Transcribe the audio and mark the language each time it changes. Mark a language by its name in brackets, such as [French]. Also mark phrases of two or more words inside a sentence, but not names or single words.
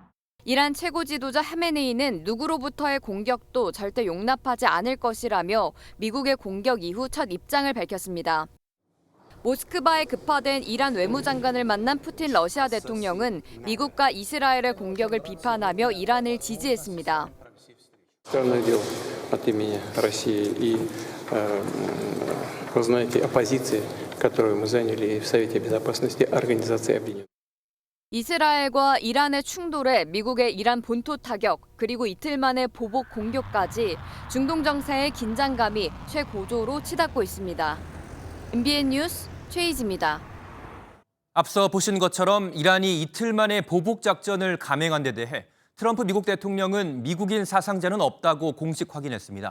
[Korean] 이란 최고 지도자 하메네이는 누구로부터의 공격도 절대 용납하지 않을 것이라며 미국의 공격 이후 첫 입장을 밝혔습니다. 모스크바에 급파된 이란 외무장관을 만난 푸틴 러시아 대통령은 미국과 이스라엘의 공격을 비판하며 이란을 지지했습니다. [Russian] от имени России и, вы знаете, оппозиции, которую мы заняли в Совете Безопасности Организации Объединенных. [Korean] 이스라엘과 이란의 충돌에 미국의 이란 본토 타격, 그리고 이틀 만에 보복 공격까지 중동 정세의 긴장감이 최고조로 치닫고 있습니다. MBN 뉴스 최희지입니다. 앞서 보신 것처럼 이란이 이틀 만에 보복 작전을 감행한 데 대해 트럼프 미국 대통령은 미국인 사상자는 없다고 공식 확인했습니다.